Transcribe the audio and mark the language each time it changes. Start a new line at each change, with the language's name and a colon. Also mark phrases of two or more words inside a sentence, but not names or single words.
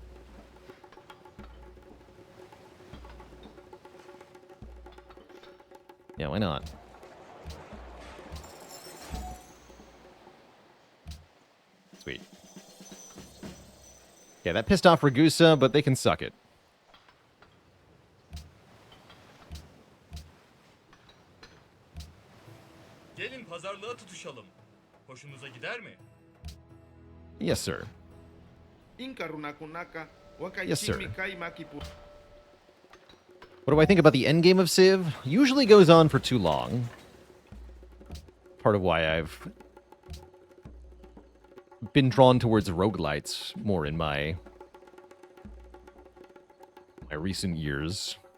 English: Yeah, why not? Sweet. Yeah, that pissed off Ragusa, but they can suck it.
Turkish: Gelin pazarlığa tutuşalım. Hoşunuza gider mi?
English: Yes, sir.
Quechua: Inka runakunaka,
English: Yes, sir.
Quechua: wakaichimi kai makipu.
English: What do I think about the endgame of Civ? Usually goes on for too long. Part of why I've been drawn towards roguelites more in my recent years.